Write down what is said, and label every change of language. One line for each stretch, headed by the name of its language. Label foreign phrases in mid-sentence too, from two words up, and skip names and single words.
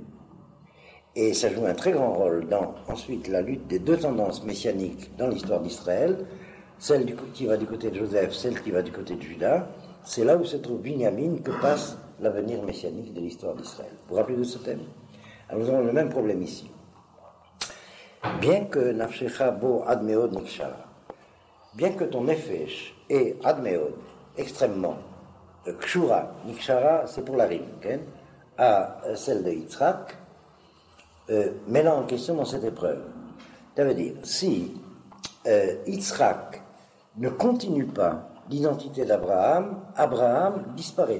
French: Et ça joue un très grand rôle dans, ensuite, la lutte des deux tendances messianiques dans l'histoire d'Israël, celle qui va du côté de Joseph, celle qui va du côté de Judas. C'est là où se trouve Binyamin que passe l'avenir messianique de l'histoire d'Israël. Vous vous rappelez de ce thème? Alors nous avons le même problème ici. Bien que
Hebrew: nafshecha bo admeod nikshara,
French: bien que ton nefesh est admeod, extrêmement,
Hebrew: kshura, nikshara,
French: c'est pour la rime, okay, à celle de Yitzhak, mets-la en question dans cette épreuve. Ça veut dire, si Yitzhak ne continue pas l'identité d'Abraham, Abraham disparaît.